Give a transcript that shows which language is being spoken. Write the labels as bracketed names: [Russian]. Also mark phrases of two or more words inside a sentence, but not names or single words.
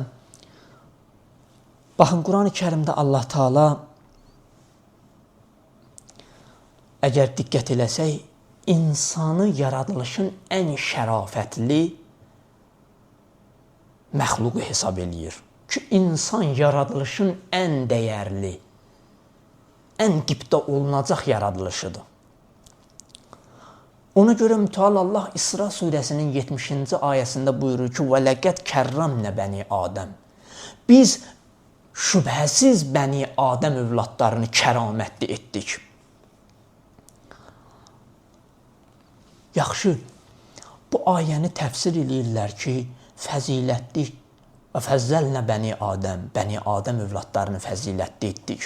[Azerbaijani] Baxın, Quran-ı Kərimdə Allah Teala əgər diqqət eləsək, insanı yaradılışın ən şərafətli məxluqu hesab eləyir. Ki, insan yaradılışın ən dəyərli, ən qibdə olunacaq yaradılışıdır. Ona görə mütəal Allah İsra surəsinin 70-ci ayəsində buyurur ki, [Arabic] وَلَقَدْ كَرَّمْنَا بَنِي Adəm. [Azerbaijani] Biz şübhəsiz Bəni Adəm övladlarını kəramətli etdik. Yaxşı, bu ayəni təfsir eləyirlər ki, fəzilətli və fəzzəlnə Bəni Adəm övladlarını fəzilətli etdik.